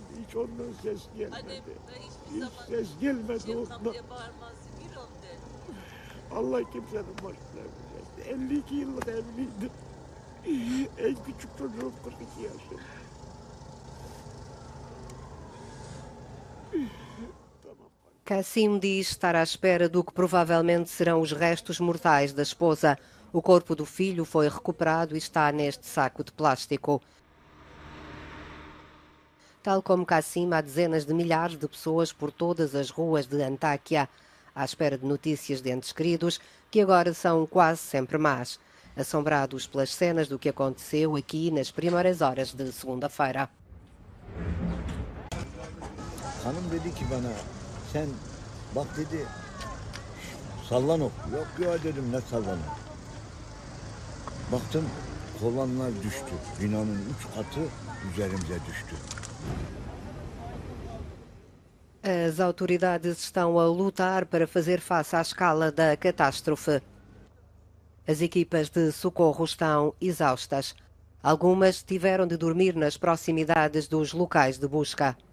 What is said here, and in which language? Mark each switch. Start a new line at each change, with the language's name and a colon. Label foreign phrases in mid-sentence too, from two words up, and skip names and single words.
Turkish: Hiç ondan ses gelmedi. Hiç ses gelmedi ondan. Allah kimsenin başına vermesin. 52 yıllık evliydim. En küçük çocuğum 42 yaşında.
Portuguese: Kassim diz estar à espera do que provavelmente serão os restos mortais da esposa. O corpo do filho foi recuperado e está neste saco de plástico. Tal como Kassim, há dezenas de milhares de pessoas por todas as ruas de Antáquia, à espera de notícias de entes queridos, que agora são quase sempre más, assombrados pelas cenas do que aconteceu aqui nas primeiras horas de segunda-feira.
Turkish: Hanım dedi ki bana, sen bak dedi, sallan ok. Yok ya dedim, ne sallanı? Baktım kolonlar düştü. Binanın 3 katı üzerimize düştü.
Portuguese: As autoridades estão a lutar para fazer face à escala da catástrofe. As equipas de socorro estão exaustas. Algumas tiveram de dormir nas proximidades dos locais de busca.